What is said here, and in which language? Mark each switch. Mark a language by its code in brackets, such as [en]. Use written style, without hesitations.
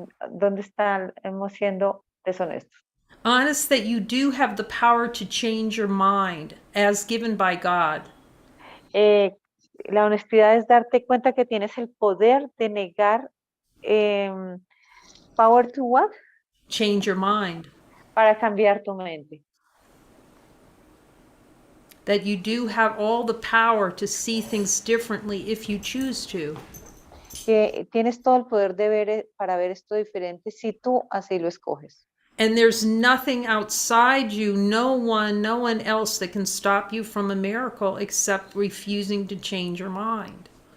[es] ¿Dónde estamos siendo deshonestos? [en] Honest that you do have the power to change your mind as given by God. [es] Eh, la honestidad es darte cuenta que tienes el poder de negar, em, power to what? [en] Change your mind. [es] Para cambiar tu mente. [en] That you do have all the power to see things differently if you choose to. [es] Que tienes todo el poder de ver, para ver esto diferente si tú así lo escoges. [en] And there's nothing outside you, no one else that can stop you from a miracle except refusing to change your mind.